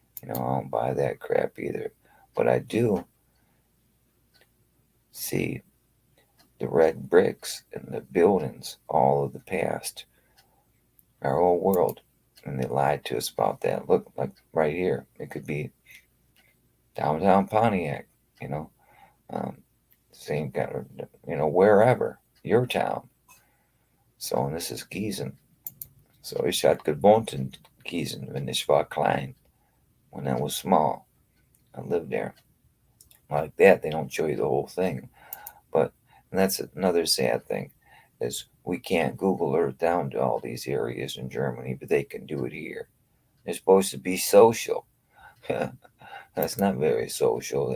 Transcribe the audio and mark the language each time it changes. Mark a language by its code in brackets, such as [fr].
[en] I don't buy that crap either. But I do see the red bricks and the buildings, all of the past, our old world. And they lied to us about that. Look, like right here, it could be downtown Pontiac, you know, um, same kind of, wherever, your town. So, and this is Gießen. [de] So ich had gewohnt in Gießen, wenn ich war klein, [en] when I was small. I lived there. Like that, they don't show you the whole thing. And that's another sad thing, is we can't Google Earth down to all these areas in Germany, but they can do it here. They're supposed to be social. That's not very social.